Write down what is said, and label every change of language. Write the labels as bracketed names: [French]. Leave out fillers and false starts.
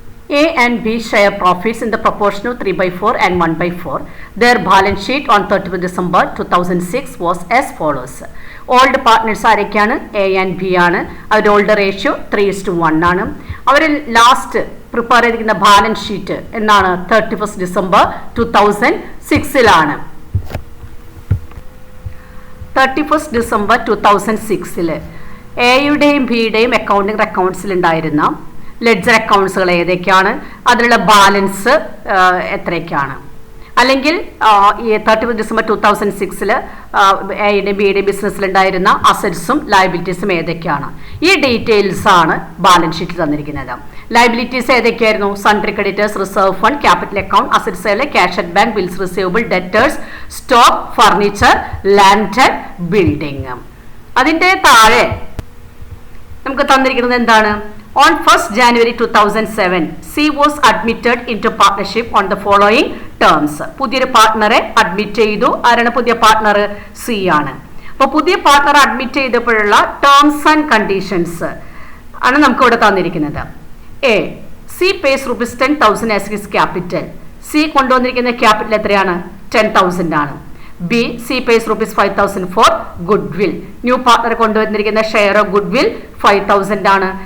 [English] A and B share profits in the proportion of 3/4 and 1/4. Their balance sheet on 31 December 2006 was as follows. Old partners [Malayalam] ആരൊക്കെയാണ്? A and B ആണ്. അവരുടെ old ratio 3:1 ആണ്. അവർ last prepare ചെയ്തിരിക്കുന്ന balance sheet എന്നാണ് 31 December 2006 31 December 2006 എയുടെയും ബിയുടെയും accounting റെക്കോർഡ്സിൽ ഉണ്ടായിരുന്ന ledger അക്കൗണ്ട്സുകൾ ഏതൊക്കെയാണ്, അതിലുള്ള ബാലൻസ് എത്രയൊക്കെയാണ്, അല്ലെങ്കിൽ ഈ 31 ഡിസംബർ 2006 എയുടെയും ബിയുടെയും ബിസിനസ്സിലുണ്ടായിരുന്ന അസറ്റ്സും ലയബിലിറ്റീസും ഏതൊക്കെയാണ്, ഈ ഡീറ്റെയിൽസ് ആണ് ബാലൻസ് ഷീറ്റിൽ തന്നിരിക്കുന്നത്. Liabilities ഏതൊക്കെയായിരുന്നു? Sundry creditors, reserve fund, capital account, assets cash at bank, bills receivable, debtors, stock, furniture, land and building. അതിൻ്റെ താഴെ നമുക്ക് തന്നിരിക്കുന്നത് എന്താണ്? [English] On 1st January 2007, C was admitted into partnership on the following terms. [Malayalam] പുതിയൊരു പാർട്ട്ണറെ admit ചെയ്തു. ആരാണ് പുതിയ partner? C ആണ്. അപ്പോൾ പുതിയ partner admit ചെയ്തപ്പോഴുള്ള terms and conditions ആണ് നമുക്ക് ഇവിടെ തന്നിരിക്കുന്നത്. [English] A, C pays ₹10,000 as his capital. [Malayalam] C കൊണ്ടുവന്നിരിക്കുന്ന capital എത്രയാണ്? 10,000 ആണ്. [English] B, C pays ₹5,000 for goodwill. [Malayalam] New partner കൊണ്ടുവന്നിരിക്കുന്ന share of good will 5,000 ആണ്.